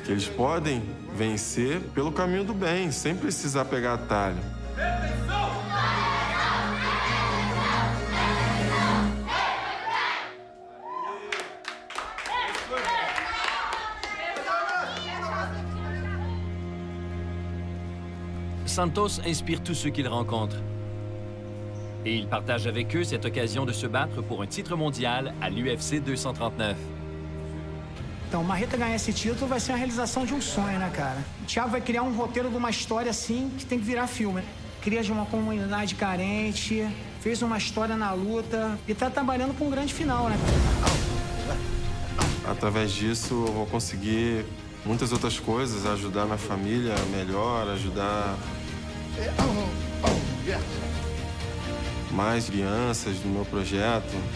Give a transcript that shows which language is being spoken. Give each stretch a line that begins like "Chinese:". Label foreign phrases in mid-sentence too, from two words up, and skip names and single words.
Portuguese: Que eles podem vencer pelo caminho do bem, sem precisar pegar atalho.
French: Santos inspire tous ceux qu'il rencontre. Et il partage avec eux cette occasion de se battre pour un titre mondial à l'UFC 239.
Portuguese: Então, o Marreta ganhar esse título vai ser a realização de um sonho, né, cara? O Thiago vai criar um roteiro de uma história assim que tem que virar filme. Cria de uma comunidade carente, fez uma história na luta e tá trabalhando com um grande final, né? Através disso, eu vou conseguir muitas outras coisas, ajudar minha família melhor, ajudar mais crianças do meu projeto.